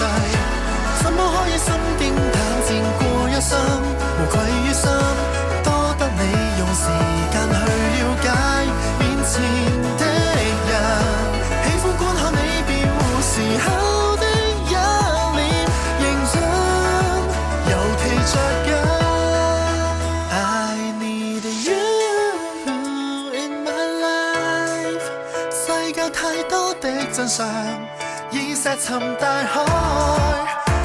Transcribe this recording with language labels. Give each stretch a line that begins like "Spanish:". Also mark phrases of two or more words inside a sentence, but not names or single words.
Cantonese: 怎麼可以心驚膽戰過一生，無愧於心，多得你用時間去了解面前的人，喜歡觀看你變換時候的一臉認真，尤其着緊。
English: I need you in my life。
Cantonese: 世界太多的真相，已石沉大海。